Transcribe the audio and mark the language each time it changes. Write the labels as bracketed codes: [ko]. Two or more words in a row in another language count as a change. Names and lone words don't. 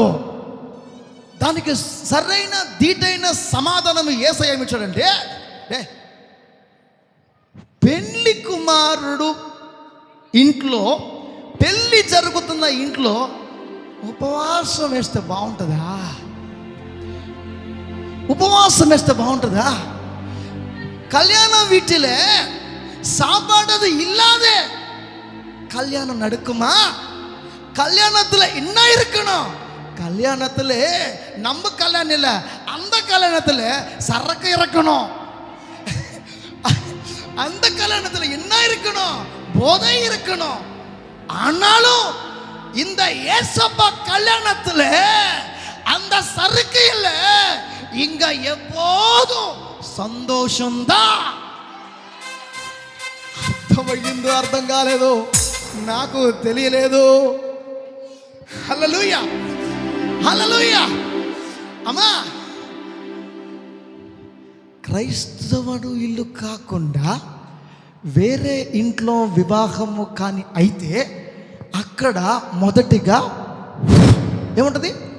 [te] దానికి సరైన దీటైన సమాధానం యేసయ్య ఏమిచ్చాడంటే, పెళ్లి కుమారుడు ఇంట్లో, పెళ్ళి జరుగుతున్న ఇంట్లో ఉపవాసం వేస్తే బాగుంటుందా? [ta] கல்யாண வீட்டில் சாப்பாடு இல்லாத கல்யாணம் நடக்குமா? கல்யாணத்தில் என்ன இருக்கணும்? கல்யாணத்தில் நம்ம கல்யாணம் இல்லை, அந்த கல்யாணத்தில் சரக்கு இறக்கணும். அந்த கல்யாணத்தில் என்ன இருக்கணும்? போதை இருக்கணும். ஆனாலும் இந்த ஏசப்பா கல்யாணத்தில் அந்த சரக்கு இல்லை, இங்க எப்போதும் సంతోషంதான். [te] అర్థమయ్యిందో అర్థం కాలేదో నాకు తెలియలేదు. హల్లెలూయా, హల్లెలూయా. అమ్మా, క్రైస్తవుడు ఇల్లు కాకుండా వేరే ఇంట్లో వివాహము కానీ అయితే అక్కడ మొదటిగా ఏముంటుంది?